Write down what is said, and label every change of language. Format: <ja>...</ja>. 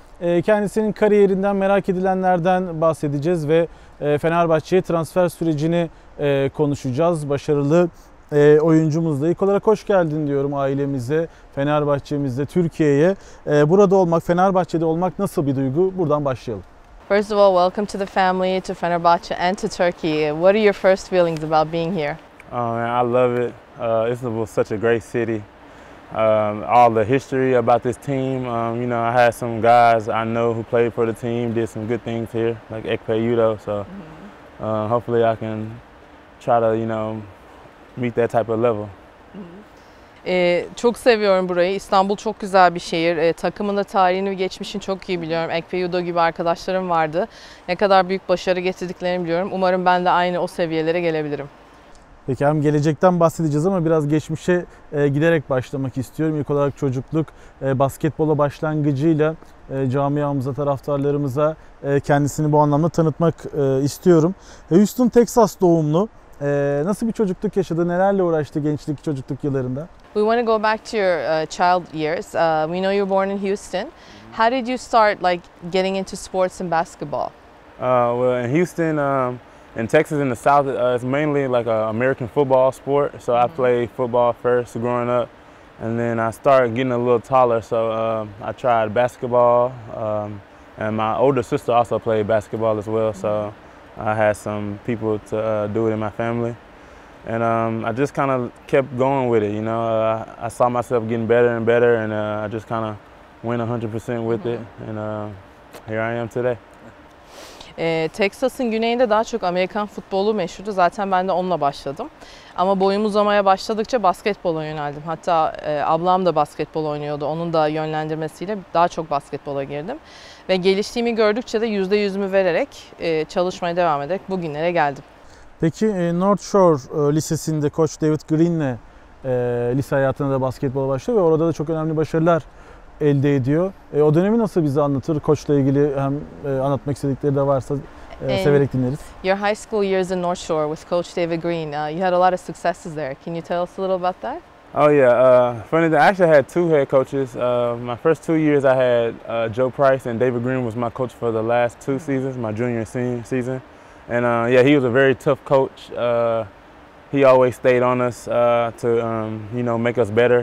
<tr>Kendisinin kariyerinden, merak edilenlerden bahsedeceğiz ve Fenerbahçe'ye transfer sürecini konuşacağız. Başarılı oyuncumuzla. İlk olarak hoş geldin diyorum ailemize, Fenerbahçe'mize, Türkiye'ye. Burada olmak, Fenerbahçe'de olmak nasıl bir duygu? Buradan başlayalım.</tr> <en>First of all, welcome to the family, to Fenerbahçe and to Turkey. What are your first feelings about being here? Oh man, I love it. It's such a great city. All the history about this team. I had some guys I know who played for the team, did some good things here, like Ekpe Yudo. So hopefully I can try to, meet that type of level.</en> <tr>Çok seviyorum burayı. İstanbul çok güzel bir şehir. Takımın da tarihini ve geçmişini çok iyi biliyorum. Ekpe Yudo gibi arkadaşlarım vardı. Ne kadar büyük başarı getirdiklerini biliyorum. Umarım ben de aynı o seviyelere gelebilirim. Peki, hem gelecekten bahsedeceğiz ama biraz geçmişe giderek başlamak istiyorum. İlk olarak çocukluk, basketbola başlangıcıyla camiamıza, taraftarlarımıza kendisini bu anlamda tanıtmak istiyorum. Houston, Texas doğumlu. Nasıl bir çocukluk yaşadı, nelerle uğraştı gençlik, çocukluk yıllarında?</tr> <en>We want to go back to your child years. We know you were born in Houston. How did you start getting into sports and basketball? Well, in Houston, in Texas, in the South, it's mainly like an American football sport. So I played football first growing up, and then I started getting a little taller. So I tried basketball, and my older sister also played basketball as well. So I had some people to do it in my family. And I just kind of kept going with it, I saw myself getting better and better, and I just kind of went 100% with it, and here I am today.</en> <tr>Texas'ın güneyinde daha çok Amerikan futbolu meşhurdu. Zaten ben de onunla başladım. Ama boyum uzamaya başladıkça basketbola yöneldim. Hatta ablam da basketbol oynuyordu. Onun da yönlendirmesiyle daha çok basketbola girdim. Ve geliştiğimi gördükçe de %100'ümü vererek çalışmaya devam ederek bugünlere geldim. Peki North Shore Lisesi'nde Koç David Green'le lise hayatına da basketbola başlıyor ve orada da çok önemli başarılar elde ediyor. O dönemi nasıl bize anlatır? Koçla ilgili hem anlatmak istedikleri de varsa severek dinleriz.</tr> <en>Your high school years in North Shore with Coach David Green, you had a lot of successes there. Can you tell us a little about that? Oh yeah, funny that I actually had two head coaches. My first 2 years I had Joe Price, and David Green was my coach for the last 2 seasons, my junior and senior season. And yeah, he was a very tough coach. He always stayed on us to make us better.</en>